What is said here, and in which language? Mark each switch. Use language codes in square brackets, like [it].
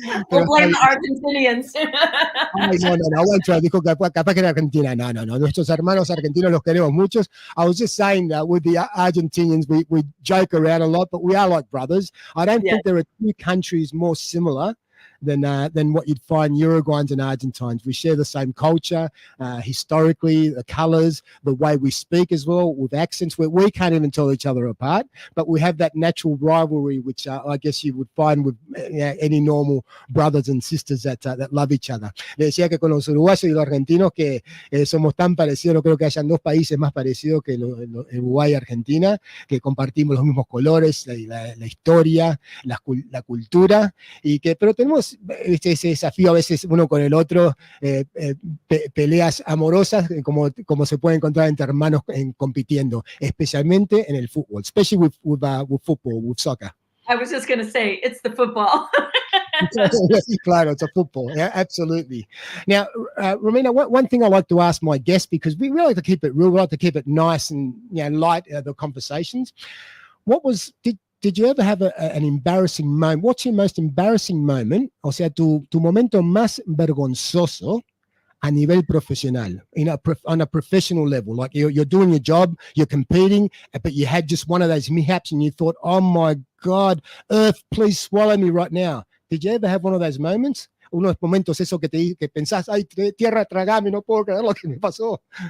[en] We'll blame the Argentinians. [es] Ay, no, dijo capaz que era Argentina. No, nuestros hermanos argentinos los queremos muchos. [en] I was just saying that with the Argentinians, we joke around a lot, but we are like brothers. I don't think there are two countries more similar than what you'd find Uruguayans and Argentines. We share the same culture, historically, the colors, the way we speak as well, with accents where we can't even tell each other apart, but we have that natural rivalry, which I guess you would find with any normal brothers and sisters that love each other. [es] Le decía que con los uruguayos y los argentinos que somos tan parecidos, no creo que hayan dos países más parecidos que Uruguay y Argentina, que compartimos los mismos colores, la historia, la cultura, pero tenemos ese desafío a veces uno con el otro, peleas amorosas como se puede encontrar entre hermanos compitiendo, especialmente en el fútbol, [en] especially with football, with soccer. I was just going to say, it's the football. Claro, it's a football. Yeah, absolutely. Now, Romina, one thing I like to ask my guests, because we really like to keep it real, we like to keep it nice and light, the conversations. Did you ever have an embarrassing moment? What's your most embarrassing moment? [es] O sea, tu momento más vergonzoso a nivel profesional, [en] on a professional level. Like you're doing your job, you're competing, but you had just one of those mishaps and you thought, oh my God, Earth, please swallow me right now. Did you ever have one of those moments? [es] Unos momentos eso que pensás, ay, tierra, tragame, no puedo creer lo que me pasó.